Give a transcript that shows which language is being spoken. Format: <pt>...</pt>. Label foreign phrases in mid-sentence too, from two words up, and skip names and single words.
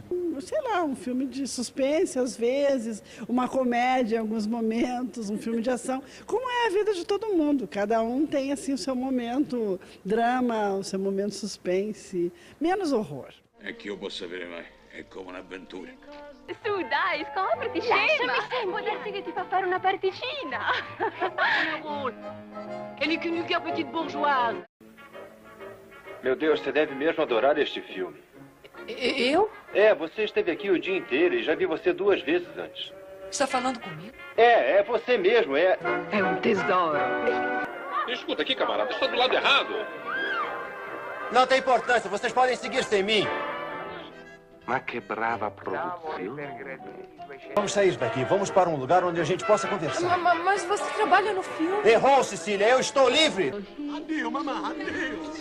<pt>Sei lá, um filme de suspense às vezes, uma comédia em alguns momentos, um filme de ação. Como é a vida de todo mundo. Cada um tem assim o seu momento drama, o seu momento suspense. Menos horror. É que eu vou saber mais. É</pt> <it>come un'avventura. Su, dai, scopriti, scema! Può darsi che ti fa fare una particina!</it> <fr>Elle n'est qu'une vulgaire petite bourgeoise.</fr> <pt>Meu Deus, você deve mesmo adorar este filme. Eu? Você esteve aqui o dia inteiro e já vi você 2 vezes antes. Está falando comigo? É você mesmo, É um tesouro. Escuta aqui, camarada, está do lado errado. Não tem importância, vocês podem seguir sem mim.</pt> <it>Ma che brava produzione.</it> <pt>Vamos sair daqui, vamos para um lugar onde a gente possa conversar. Mas você trabalha no filme. Errou, Cecília, eu estou livre.</pt> <it>Addio, mamma, addio.</it>